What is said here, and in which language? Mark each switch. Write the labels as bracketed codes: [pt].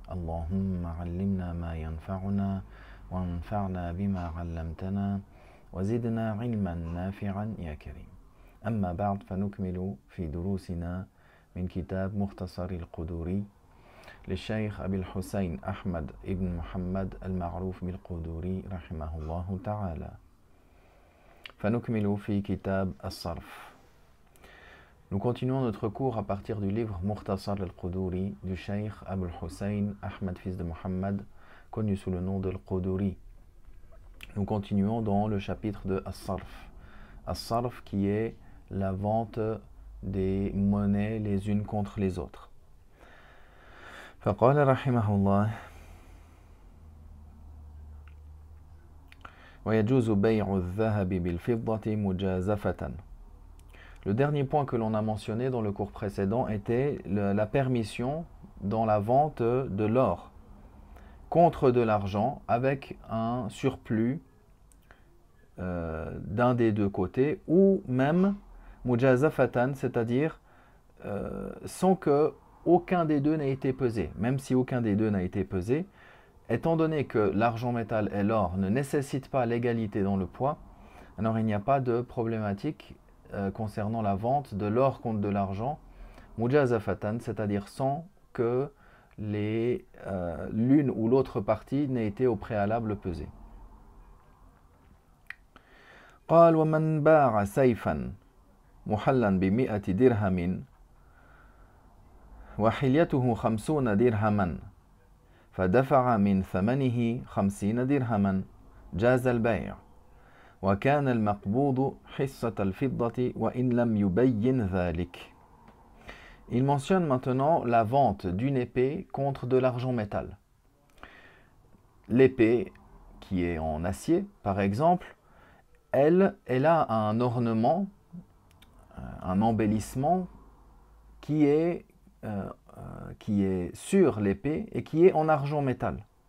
[ar] اللهم علمنا ما ينفعنا وانفعنا بما علمتنا وزدنا علما نافعا يا كريم. أما بعد، فنكمل في دروسنا من كتاب مختصر القدوري للشيخ أبي الحسين أحمد ibn محمد المعروف بالقدوري رحمه الله تعالى. فنكمل في كتاب الصرف. [fr] Nous continuons notre cours à partir du livre Mukhtasar al-Quduri du Cheikh Abul Hussein Ahmad fils de Muhammad, connu sous le nom de al-Quduri. Nous continuons dans le chapitre de As-Sarf. As-Sarf qui est la vente des monnaies les unes contre les autres. [ar] فقال رحمه الله ويجوز بيع الذهب بالفضة مجازفة. [fr] Le dernier point que l'on a mentionné dans le cours précédent était la permission dans la vente de l'or contre de l'argent avec un surplus d'un des deux côtés, ou même mujazafatan, c'est-à-dire sans que aucun des deux n'ait été pesé. Même si aucun des deux n'a été pesé, étant donné que l'argent métal et l'or ne nécessitent pas l'égalité dans le poids, alors il n'y a pas de problématique concernant la vente de l'or contre de l'argent, mujazafatan, c'est-à-dire sans que l'une ou l'autre partie n'ait été au préalable pesée. [ar] قال ومن باع سيفا محلا ب100 درهم وحليته 50 درهما فدفع من ثمنه 50 درهما جاز البيع وكان المقبوض حصة الفضة وإن لم يبين ذلك. [fr] Il mentionne maintenant la vente d'une épée contre de l'argent métal. L'épée qui est en acier, par exemple, elle a un ornement, un embellissement qui est sur l'épée et qui est en argent métal.